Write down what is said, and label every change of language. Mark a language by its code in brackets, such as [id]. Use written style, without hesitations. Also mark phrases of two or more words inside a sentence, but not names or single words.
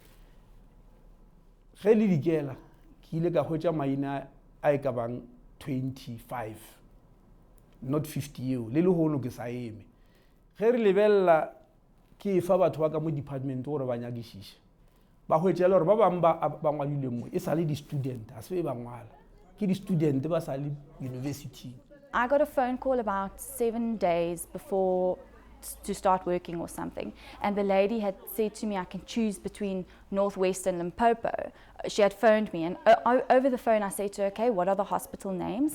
[nso] ge le dikela ke ile ka hwetša maina a e ka bang 25 not 50 eo le hono ke sa eme ge re lebella ke fa batho ba ka mo department gore ba nyakišiše ba hwetšela gore ba bang ba ngwadile mo e sa le di student a se ba ngwala ke di student ba sa le university. [en] I got a phone call about 7 days before to start working or something, and the lady had said to me I can choose between Northwest and Limpopo. She had phoned me, and over the phone I said to her, okay, what are the hospital names?